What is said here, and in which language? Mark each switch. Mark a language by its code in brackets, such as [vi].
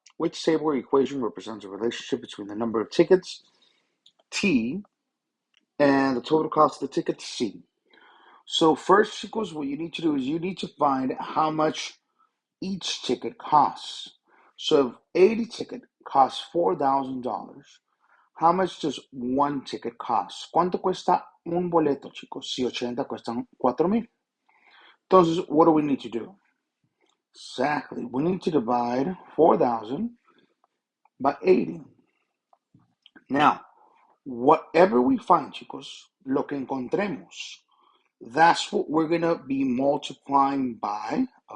[en] Which table or equation represents a relationship between the number of tickets, T, and the total cost of the ticket, C? So first, [es] chicos, [en] what you need to do is you need to find how much each ticket costs. So if 80 ticket costs $4,000, how much does one ticket cost? [es] ¿Cuánto cuesta un boleto, chicos? Si 80 cuestan 4,000. Entonces, [en] what do we need to do? Exactly. We need to divide 4,000 by 80. Now, whatever we find, [es] chicos, lo que encontremos, [en] that's what we're going to be multiplying by.